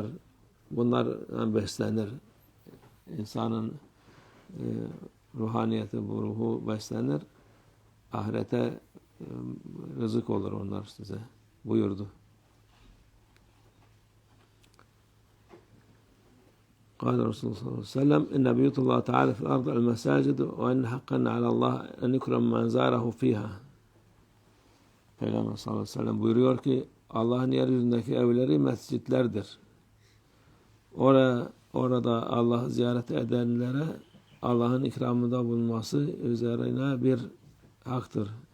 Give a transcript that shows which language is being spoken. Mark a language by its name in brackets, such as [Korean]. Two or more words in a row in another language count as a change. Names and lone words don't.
[Turkish] Bunlar beslenir. İnsanın ruhaniyeti, bu ruhu beslenir. Ahirete rızık olur onlar size buyurdu. [Arabic] قال رسول الله صلى الله عليه وسلم إن بيوت الله تعالى في الأرض المساجد وإن حقا على الله أن يكرم من زاره فيها. [Turkish] Peygamber [Arabic] صلى الله عليه وسلم [Turkish] buyuruyor ki Allah'ın yeryüzündeki evleri mescitlerdir. Orada Allah ziyaret edenlere Allah'ın ikramında bulunması üzerine bir haktır.